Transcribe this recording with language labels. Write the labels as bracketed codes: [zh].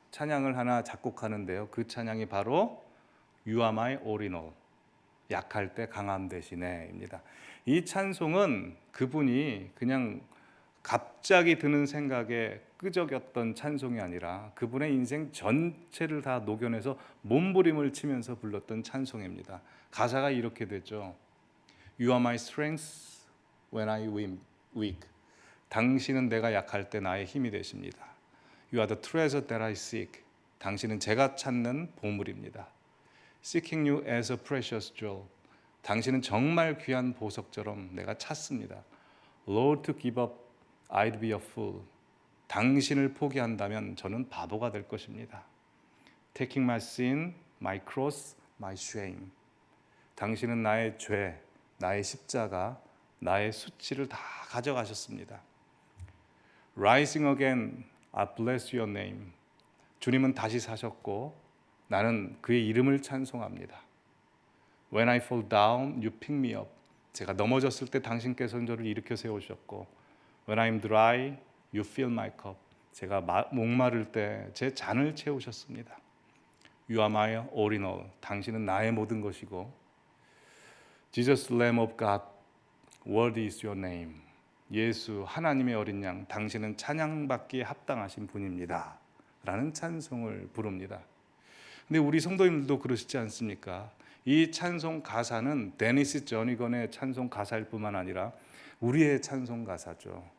[ko] 찬양을 하나 작곡하는데요. 그 찬양이 바로 You are my all in all, 약할 때 강함 대신에입니다. 이 찬송은 그분이 그냥 갑자기 드는 생각에 끄적였던 찬송이 아니라 그분의 인생 전체를 다 녹여내서 몸부림을 치면서 불렀던 찬송입니다. 가사가 이렇게 되죠. [en] You are my strength when I am weak. [ko] 당신은 내가 약할 때 나의 힘이 되십니다. [en] You are the treasure that I seek. [ko] 당신은 제가 찾는 보물입니다. [en] Seeking you as a precious jewel. [ko] 당신은 정말 귀한 보석처럼 내가 찾습니다. [en] Lord, to give up, I'd be a fool. [ko] 당신을 포기한다면 저는 바보가 될 것입니다. [en] Taking my sin, my cross, my shame. [ko] 당신은 나의 죄, 나의 십자가, 나의 수치를 다 가져가셨습니다. [en] Rising again, I bless your name. [ko] 주님은 다시 사셨고 나는 그의 이름을 찬송합니다. [en] When I fall down, you pick me up. [ko] 제가 넘어졌을 때 당신께서는 저를 일으켜 세우셨고 [en] When I'm dry, you fill my cup. [ko] 제가 목마를 때 제 잔을 채우셨습니다. [en] You are my all in all. [ko] 당신은 나의 모든 것이고 [en] Jesus, Lamb of God, worthy is your name. [ko] 예수, 하나님의 어린 양, 당신은 찬양받기에 합당하신 분입니다 라는 찬송을 부릅니다. 근데 우리 성도님들도 그러시지 않습니까? 이 찬송 가사는 데니스 저니건의 찬송 가사일 뿐만 아니라 우리의 찬송 가사죠.